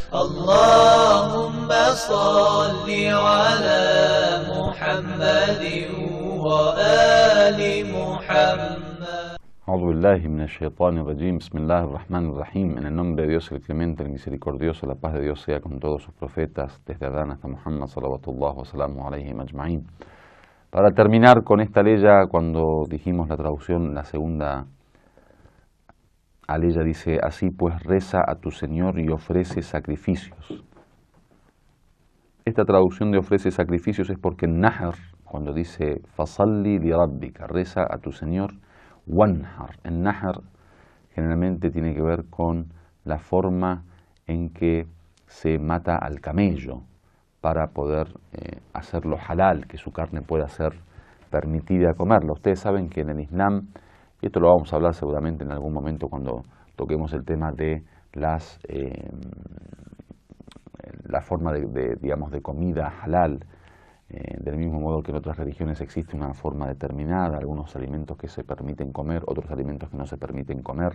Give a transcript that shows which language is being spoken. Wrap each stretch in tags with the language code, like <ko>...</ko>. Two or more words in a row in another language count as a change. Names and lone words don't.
<ar>اللهم صل على محمد وآل محمد. أعوذ بالله من الشيطان الرجيم. بسم الله الرحمن الرحيم.</ar> <es>En el nombre de Dios, el clemente, el misericordioso, la paz de Dios sea con todos sus profetas, desde Adán hasta Muhammad,</es> <ar>صلوات الله وسلامه عليه أجمعين.</ar> <es>Para terminar con esta aleya, cuando dijimos la traducción, la segunda aleya dice: así pues reza a tu Señor y ofrece sacrificios. Esta traducción de ofrece sacrificios es porque en Nahr, cuando dice</es> <ar>فصل لربك,</ar> <es>reza a tu Señor, wanhar, en Nahr generalmente tiene que ver con la forma en que se mata al camello para poder hacerlo halal, que su carne pueda ser permitida comerla. Ustedes saben que en el Islam, y esto lo vamos a hablar seguramente en algún momento cuando toquemos el tema de la forma digamos, de comida halal, del mismo modo que en otras religiones existe una forma determinada, algunos alimentos que se permiten comer, otros alimentos que no se permiten comer.</es>